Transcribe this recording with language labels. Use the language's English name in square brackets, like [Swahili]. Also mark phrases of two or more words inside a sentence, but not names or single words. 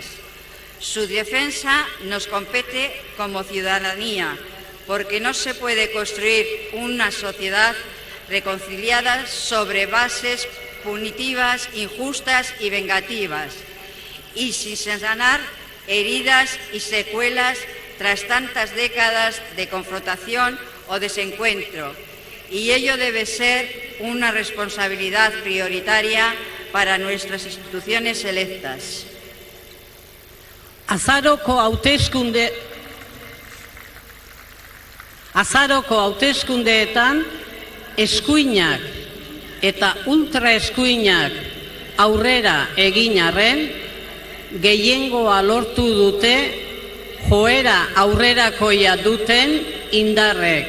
[Spanish] Su defensa nos compete como ciudadanía, porque no se puede construir una sociedad reconciliada sobre bases punitivas, injustas y vengativas, y sin sanar heridas y secuelas tras tantas décadas de confrontación o desencuentro, y ello debe ser una responsabilidad prioritaria para nuestras instituciones electas. [Basque] Azaroko hauteskundeetan eskuinak eta ultraeskuinak aurrera egin arren, gehiengoa lortu dute joera aurrerakoia duten indarrek.